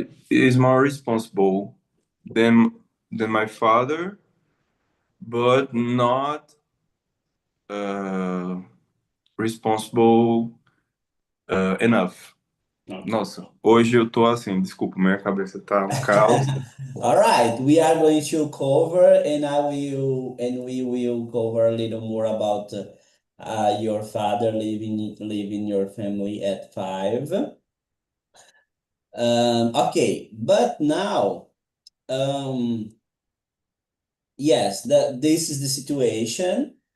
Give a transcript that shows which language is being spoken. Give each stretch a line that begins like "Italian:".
English: is more responsible than my father, but not uh, responsible enough.
Portuguese: Nossa, hoje eu tô assim, desculpa, minha cabeça tá um caos.
English: All right, we are going to cover, and we will cover a little more about your father leaving your family at 5. Okay, but now, yes, this is the situation.